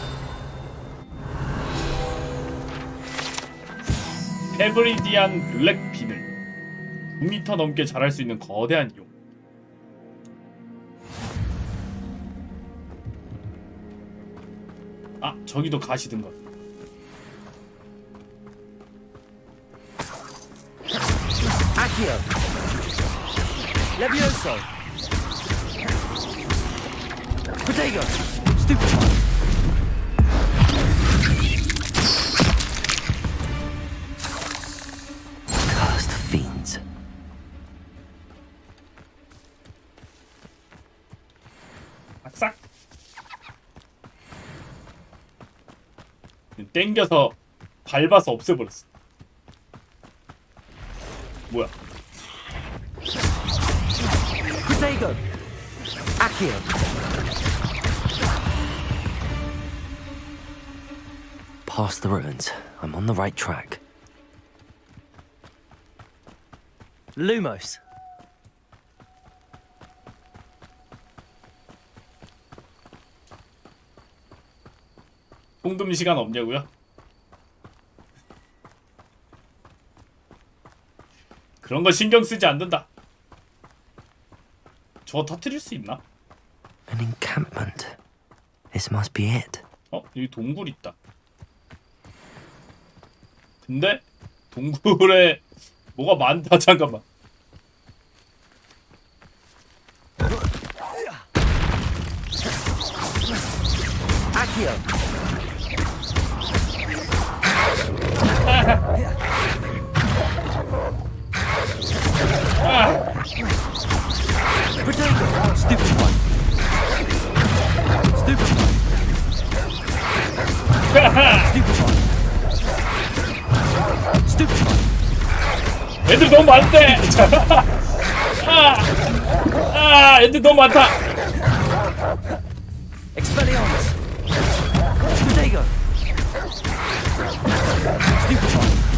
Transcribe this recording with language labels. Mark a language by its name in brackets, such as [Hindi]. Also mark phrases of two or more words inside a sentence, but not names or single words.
[Korean] 헤브리디안 블랙 비늘. 9m 넘게 자랄 수 있는 거대한 용. 아, 저기도 가시든 것. [English] Accio! Levioso! Protego! Stupefy! Cursed fiends. [Korean] 싹. 땡겨서 밟아서 없애버렸어. 뭐야? [English] Protego! Accio! Past the ruins. I'm on the right track. Lumos! [Korean] 통금 시간 없냐고요? 그런 거 신경 쓰지 않는다. 저거 터뜨릴 수 있나? [English] An encampment. This must be it. [Korean] 어? 여기 동굴 있다. 근데 동굴에 뭐가 많다. 잠깐만. [English] Accio! Protego! Stupid one! Stupid one! Stupid one! Stupid one! [Korean] 애들 너무 많대! 애들 너무 많다! [English] Expelliarmus! Protego! Stupid one!